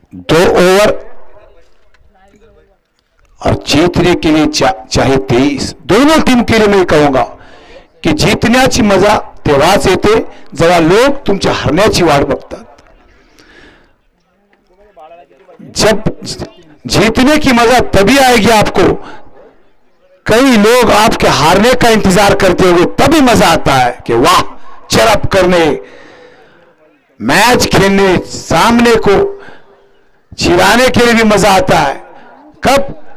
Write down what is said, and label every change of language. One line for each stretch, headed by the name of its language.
Hindi: दो ओवर और जीतने के लिए चाहे 23. दोनों टीम के लिए मैं कहूंगा की
Marathi: जिंकण्याची मजा तेव्हाच येते जेव्हा लोक तुमच्या हरण्याची वाट बघतात.
Hindi: जब जीतने की मजा तभी आएगी आपको. कई लोग आपके हारने का इंतजार करते होंगे, तभी मजा आता है कि वाह, चरप करने, मैच खेलने, सामने को चिढ़ाने के लिए भी मजा आता है. कब?